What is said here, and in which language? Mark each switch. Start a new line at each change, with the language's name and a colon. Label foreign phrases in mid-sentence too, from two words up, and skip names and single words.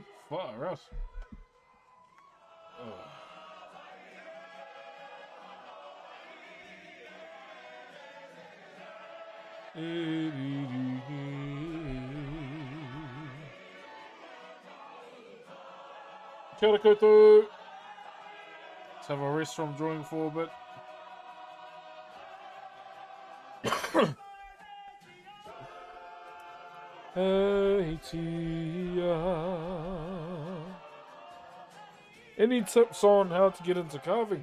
English: Far out. Oh.
Māori: Kia ora koutou.
English: Let's have a rest from drawing for a bit. Any tips on how to get into carving?